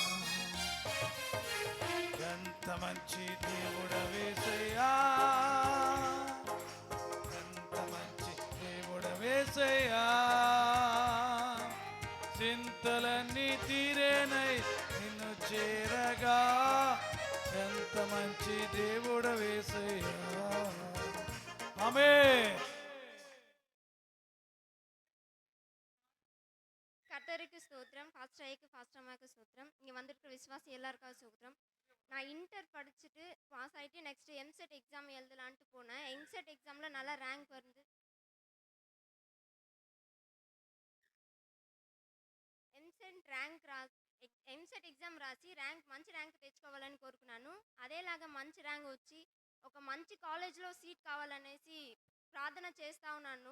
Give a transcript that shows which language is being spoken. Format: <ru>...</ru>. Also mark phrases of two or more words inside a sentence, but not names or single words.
<te>ఎంత మంచి దేవుడవేసయ్యా, ఎంత మంచి దేవుడవేసయ్యా. చింతలన్నీ తీరేనై నిన్ను చేరగా, ఎంత మంచి దేవుడవేసయ్యా. ఆమేన్.</te> <ta>கர்த்தருக்கு ஸ்தோத்திரம். பாஸ்டர் ஐக்கு பாஸ்டர் அம்மாவுக்கு ஸ்தோத்திரம். இங்கே வந்திருக்கிற விசுவாசி எல்லாருக்கும் ஸ்தோத்திரம். நான் இன்டர் படிச்சுட்டு பாஸ் ஆகிட்டு நெக்ஸ்ட் எம்செட் எக்ஸாம் எழுதலான்ட்டு போனேன். எம்செட் எக்ஸாமில் நல்லா ரேங்க் வருது.</ta> <te>ఎంసెట్ ఎగ్జామ్ రాసి మంచి ర్యాంక్ తెచ్చుకోవాలని కోరుకున్నాను. అదేలాగా మంచి ర్యాంక్ వచ్చి ఒక మంచి</te> <en>collegeలో seat</en> <te>కావాలనేసి ప్రార్థన చేస్తూ ఉన్నాను.</te>